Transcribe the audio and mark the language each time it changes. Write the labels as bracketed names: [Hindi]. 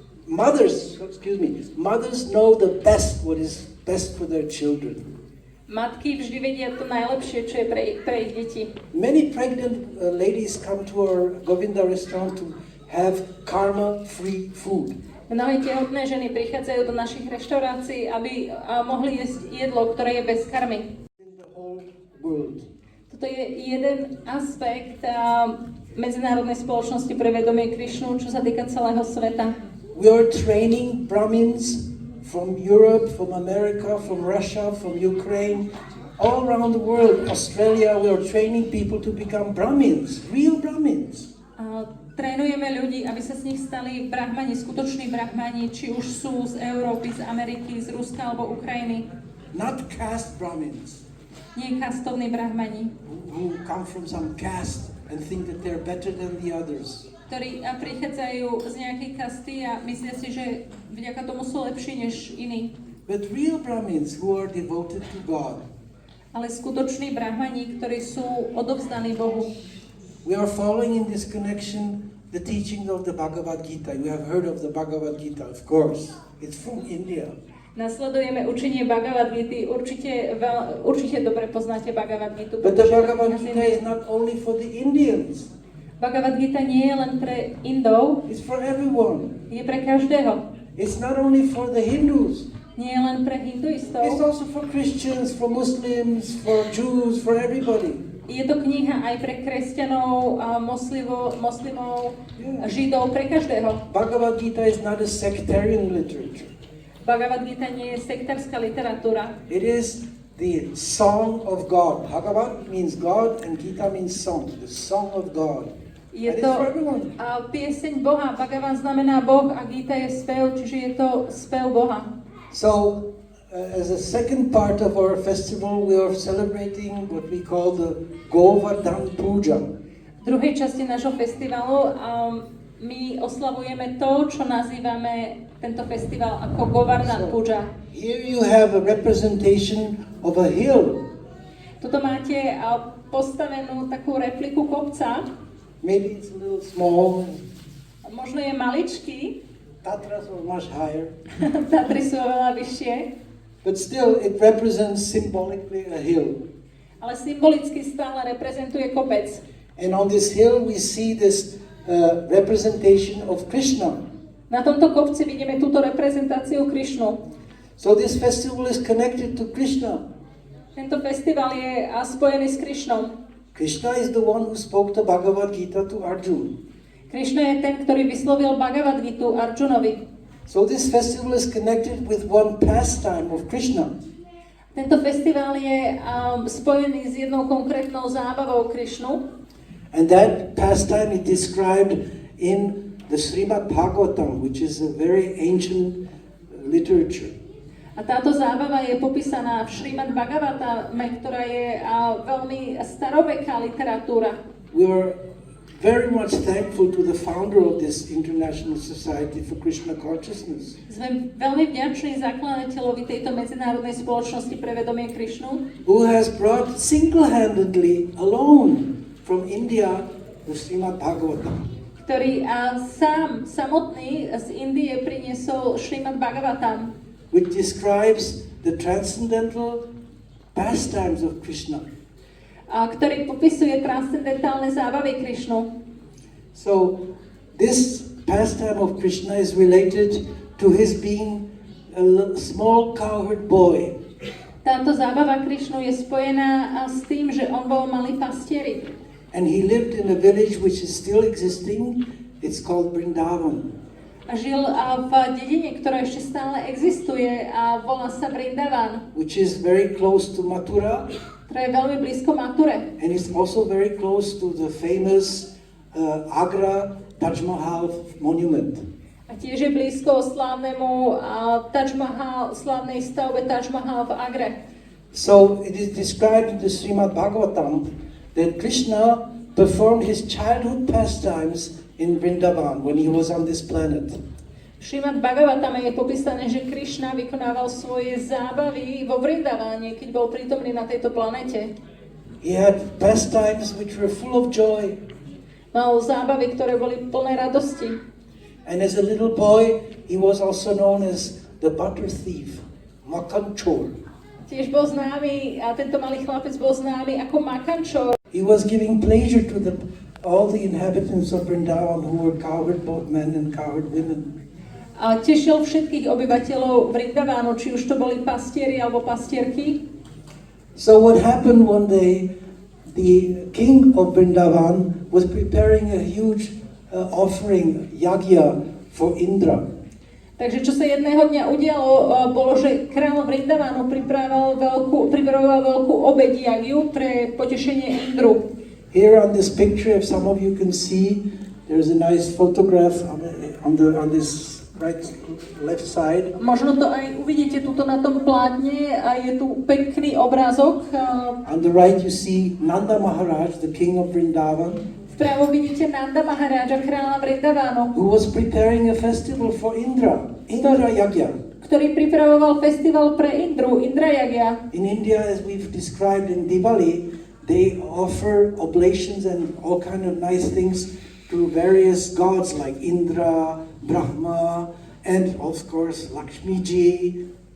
[English] mothers know the best what is best for their children. [Slovak] Matky vždy vedia to najlepšie, čo je pre ich deti. [English] Many pregnant ladies come to our Govinda restaurant to have karma-free food. [Slovak] Mnohé tehotné ženy prichádzajú do našich reštaurácií, aby mohli jesť jedlo, ktoré je bez karmy. [English] In the whole world. [Slovak] Toto je jeden aspekt medzinárodnej spoločnosti pre vedomie Krišnu, čo sa týka celého sveta. [English] We are training Brahmins from Europe, from America, from Russia, from Ukraine, all around the world, Australia. We are training people to become Brahmins, real Brahmins. [Slovak] Trénujeme ľudí, aby sa z nich stali brahmani, skutoční brahmani, či už sú z Európy, z Ameriky, z Ruska alebo Ukrajiny. [English] Not caste Brahmins. [Slovak] Nie kastovní brahmani. [English] Who come from some caste and think that they're better than the others. [Slovak] Ktorí prichádzajú z nejakej kasty a myslia si, že vďaka tomu sú lepší než iní. [English] But real Brahmins who are devoted to God. [Slovak] Ale skutoční brahmani, ktorí sú odovzdaní Bohu. [English] We are following in this connection the teachings of the Bhagavad Gita. You have heard of the Bhagavad Gita, of course. It's from India. [Slovak] Nasledujeme učenie Bhagavad Gity. Určite dobre poznáte Bhagavad Gitu. [English] But the Bhagavad Gita is not only for the Indians. [Slovak] Bhagavad Gita nie je len pre Indov. [English] It's for everyone. [Slovak] Je pre každého. [English] It's not only for the Hindus. [Slovak] Nie je len pre hinduistov. [English] It's also for Christians, for Muslims, for Jews, for everybody. [Slovak] Je to kniha aj pre kresťanov, moslimov, židov, pre každého. [English] Bhagavad Gita is not a sectarian literature. [Slovak] Bhagavad Gita nie je sektárska literatúra. [English] It is the song of God. Bhagavad means God and Gita means song. The song of God. [Slovak] Je to pieseň Boha. Bhagavan znamená Boh a Gita je spev, čiže je to spev Boha. [English] So, as a second part of our festival, we are celebrating what we call the GOVARDHANA PUJA. [Slovak] V druhej časti nášho festivalu my oslavujeme to, čo nazývame tento festival ako Govardhana Puja. [English] Here you have a representation of a hill. [Slovak] Tuto máte postavenú takú repliku kopca. [English] Maybe it's a little small. [Slovak] Možno je maličký. [English] Tatras are much higher. [Slovak] Tatry sú oveľa vyššie. [English] But still, it represents symbolically a hill. [Slovak] Ale symbolicky stále reprezentuje kopec. [English] And on this hill we see this representation of Krishna. [Slovak] Na tomto kopci vidíme túto reprezentáciu Krišnu. [English] So this festival is connected to Krishna. [Slovak] Tento festival je spojený s Krišnou. [English] Krishna is the one who spoke the Bhagavad Gita to Arjuna. [Slovak] Krišna je ten, ktorý vyslovil Bhagavad Gitu Arjunovi. [English] So this festival is connected with one pastime of Krishna. [Slovak] Tento festival je spojený s jednou konkrétnou zábavou Krišnu. [English] And that pastime is described in the Srimad Bhagavatam, which is a very ancient literature. [Slovak] A táto zábava je popísaná v Srimad Bhagavatame, ktorá je veľmi staroveká literatúra. [English] We are very much thankful to the founder of this International Society for Krishna Consciousness. [Slovak] Sme veľmi vďační zakladateľovi tejto medzinárodnej spoločnosti pre vedomie Krišnu, [English] who has brought single-handedly, alone, from India, the Srimad Bhagavatam. [Slovak] Ktorý samotný z Indie priniesol Srimad Bhagavatam, [English] which describes the transcendental pastimes of Krishna. [Slovak] Ktorý popisuje transcendentálne zábavy Krišnu. [English] So, this pastime of Krishna is related to his being a small cowherd boy. [Slovak] Táto zábava Krišnu je spojená s tým, že on bol malý pastierik. [English] And he lived in a village which is still existing. It's called Vrindavan. [Slovak] A žil v dedine, ktorá ešte stále existuje a volá sa Vrindavan. [English] Which is very close to Mathura. [Slovak] Ktorá je veľmi blízko Mature. [English] And it's also very close to the famous Agra Taj Mahal monument. [Slovak] A tiež je blízko slávnemu Taj Mahal, slávnej stavbe Taj Mahal v Agre. [English] So it is described in the Srimad Bhagavatam that Krishna performed his childhood pastimes in Vrindavan when he was on this planet. [Slovak] V Srimad Bhagavatame je popísané, že Krišna vykonával svoje zábavy vo Vrindaváne, keď bol prítomný na tejto planete. [English] He had pastimes which were full of joy. [Slovak] Mal zábavy, ktoré boli plné radosti. [English] And as a little boy, he was also known as the butter thief, Makanchor. [Slovak] Tiež bol známy, a tento malý chlapec bol známy ako Makančor. [English] He was giving pleasure to all the inhabitants of Vrindavan who were cowherd both men and cowherd women. [Slovak] A tešil všetkých obyvateľov Vrindavánu, či už to boli pastieri alebo pastierky. [English] So what happened one day, the king of Vrindavan was preparing a huge offering, yagya, for Indra. [Slovak] Takže čo sa jedného dňa udialo, bolo, že kráľ Vrindavánu pripravoval veľkú obeď jagyu pre potešenie Indru. [English] Here on this picture, if some of you can see, there's a nice photograph on this left side. [Slovak] Možno to aj uvidíte tuto na tom plátne a je tu pekný obrázok. [English] On the right you see Nanda Maharaj, the king of Vrindavan. [Slovak] Vpravo vidíte Nanda Maharaja, kráľa Vrindavánu, [English] who was preparing a festival for Indra Yagya. [Slovak] ktorý pripravoval festival pre Indru, Indra Yagya. [English] In India, as we've described in Diwali, they offer oblations and all kind of nice things to various gods like Indra, Brahma, and of course Lakshmi Ji.